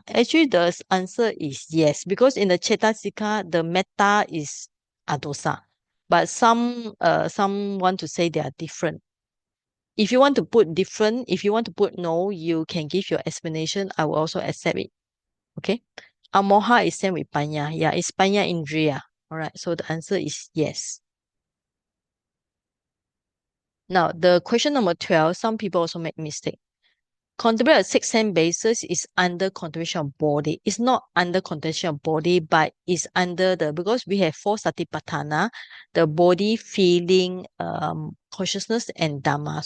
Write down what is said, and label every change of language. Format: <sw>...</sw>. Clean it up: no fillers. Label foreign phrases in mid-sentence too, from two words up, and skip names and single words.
<en>Actually, the answer is yes, because in the Citta Sikha, the metta is Adosa. But some want to say they are different. If you want to put different, if you want to put no, you can give your explanation. I will also accept it. Okay. Amoha is same with panya. Yeah, it's</en> <pi>panya indriya.</pi> <en>All right. So the answer is yes. Now, the question number 12, some people also make mistake. Contemplate a 6 sense basis is under contemplation of body. It's not under contemplation of body, but it's under because we have 4 satipatthana, the body, feeling, consciousness, and Dhamma.</en>